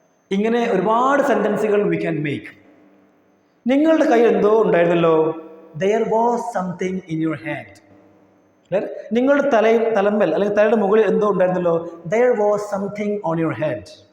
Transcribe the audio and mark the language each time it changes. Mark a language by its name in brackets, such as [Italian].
[Malayalam] ഇങ്ങനെ ഒരുപാട് സെന്റൻസുകൾ [English] We can make. [Malayalam] നിങ്ങളുടെ കയ്യിൽ എന്തോ ഉണ്ടായിരുന്നല്ലോ. [English] there was something in your hand. Clear? [Malayalam] നിങ്ങളുടെ തലമേൽ അല്ലെങ്കിൽ തലയുടെ മുകളിൽ എന്തോ ഉണ്ടായിരുന്നല്ലോ. [English] there was something on your head.